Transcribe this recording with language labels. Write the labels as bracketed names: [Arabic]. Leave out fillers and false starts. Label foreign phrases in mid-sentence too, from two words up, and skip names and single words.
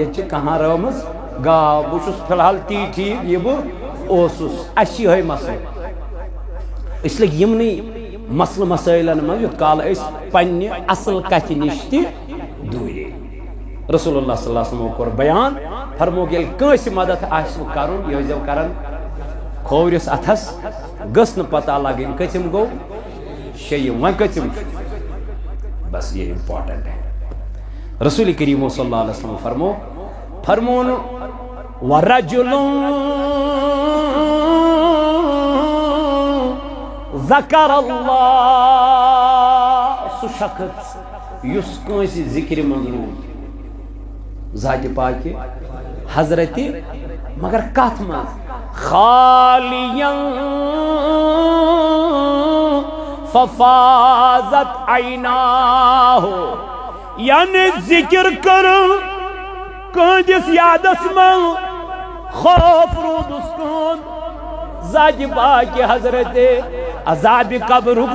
[Kashmiri] ییٚتہِ چھِ کہاں رٲومٕژ گاو بہٕ چھُس فی الحال تی ٹھیٖک یہِ بہٕ اوسُس اَسہِ چھِ یِہوٚے مسلہٕ أسۍ لٔگۍ یِمنٕے مسلہٕ مسٲیلن منٛز یُتھ کال أسۍ پننہِ اصل کتھِ نِش تہِ دوٗرے رسول اللہ صلی اللہ علیہ وسلم کوٚر بیان فرمووُکھ ییٚلہِ کٲنٛسہِ مدد آسِوٕ کرُن یہِ ٲسۍزیو کران کھوورِس اتھس گٔژھ نہٕ پتہ لگٕنۍ کٔژِم گوٚو شیٚیِم وۄنۍ کٔژِم چھُ [Urdu] بس یہ امپورٹنٹ ہے. [Kashmiri] رسول کریم صلی اللہ علیہ وسلم فرمون [Arabic] وَرَجُلٌ ذَكَرَ اللَّهَ [Kashmiri] سُہ شخص یُس کٲنٛسہِ ذِکرِ منٛز روٗد ذاتِ پاکہِ حضرت مگر کتھ منٛز خالیاً [Arabic] ففازت عیناہ [Kashmiri] یعنی ذکر کرو کٲنٛسہِ یادس منٛز خوف روٗدُس کُن ذاتِ پاکہِ حضرت عذابِ قبرُک